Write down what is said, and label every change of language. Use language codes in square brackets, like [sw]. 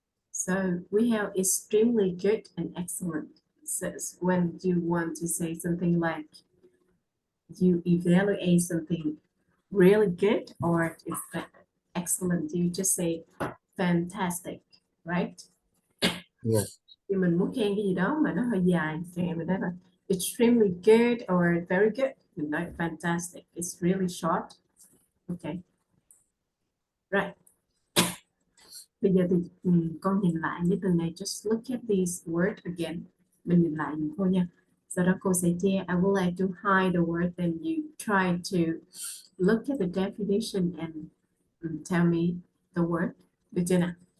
[en] So we have extremely good and excellent. So when you want to say something like you evaluate something really good or it's excellent, you just say fantastic, right? Yes. [vi] Thì mình muốn khen cái gì đó mà nó hơi dài thì mình nói là [en] extremely good or very good. [vi] Mình nói [en] fantastic. It's really short. Okay. Right. [vi] Bây giờ thì con nhìn lại cái từ này. [en] Just look at these words again. [vi] Mình nhìn lại dùm cô nha. Sau đó cô sẽ chia. [en] I would like to hide the word and you try to look at the definition and tell me the word. [vi] Được chưa nào?